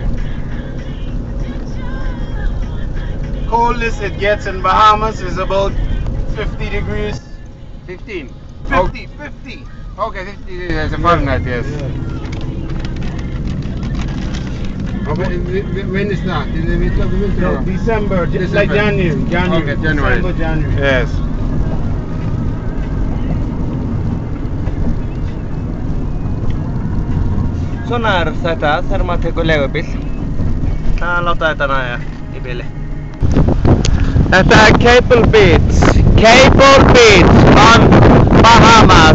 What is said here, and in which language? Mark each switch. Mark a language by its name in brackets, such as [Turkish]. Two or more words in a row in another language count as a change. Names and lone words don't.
[English] Coldest it gets in Bahamas is about 50 degrees. 15. 50, 50. Okay, 50 is a Fahrenheit, yes. Okay, when is that? In the middle of the winter? No, or? December, just like December. January. Okay, January. December, January. Yes. [Icelandic] Svona þetta þegar maður tekur leigubíl. Það láta þetta nægja í bíli. Þetta Cable Beach [English] on Bahamas.